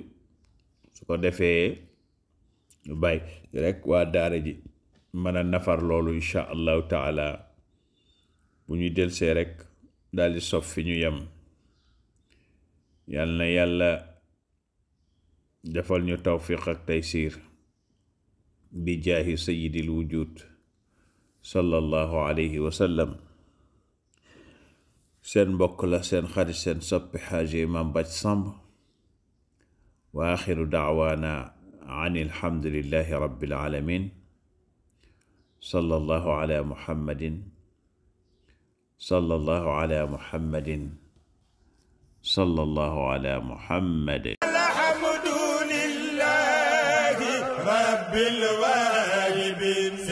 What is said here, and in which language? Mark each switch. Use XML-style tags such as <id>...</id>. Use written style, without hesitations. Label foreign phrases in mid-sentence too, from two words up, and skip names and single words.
<wo>su ko defee ñu bàyyi rek waa daara ji mën a nafar loolu</wo> <ar>إن شاء الله تعالى</ar> <wo>bu ñu delsee rek daldi sof fi ñu yem yal na yàlla defal ñu tawfiq ak taysiir bi</wo> <ar>جاه سيد الوجود صلى الله عليه وسلم</ar> <wo>seen mbokk la seen xarit seen soppi xaaji Imam Bathie Samb</wo> <ar>وآخر دعوانا أن الحمد لله رب العالمين صلى الله على محمد صلى الله على محمد صلى الله على محمد الحمد لله رب العالمين</ar>